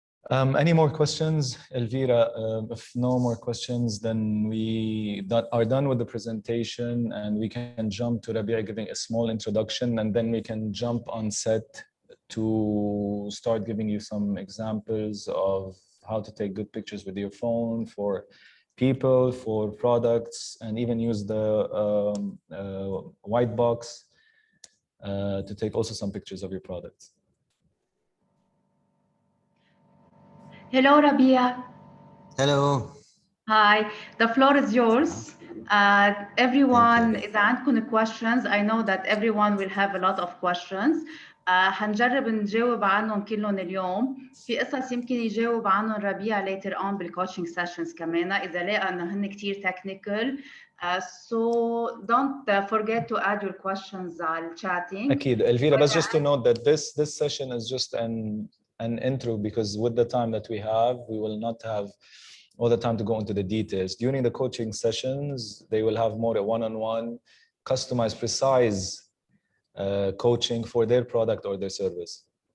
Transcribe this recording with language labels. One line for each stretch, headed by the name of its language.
English: Any more questions? Elvira, if no more questions, then we are done with the presentation and we can jump to Rabia giving a small introduction, and then we can jump on set to start giving you some examples of how to take good pictures with your phone for people, for products, and even use the white box to take also some pictures of your products. Hello, Rabia. Hello. Hi, the floor is yours. Everyone,
Arabic: إذا عندكم
English: questions, I know that everyone will have a lot of questions.
Arabic: هنجرب نجاوب عنهم كلهم اليوم. في قصص يمكن يجاوب عنهم ربيع
English: later on
Arabic: بالcoaching sessions كمان إذا لقى إنه هن كتير technical.
English: So don't forget to add your questions على chatting. أكيد Elvira, but just to note that this session is just an intro, because with the time that we have, we will not have all the time to go into the details. During the coaching sessions, they will have more a one-on-one, customized, precise coaching for their product or their service.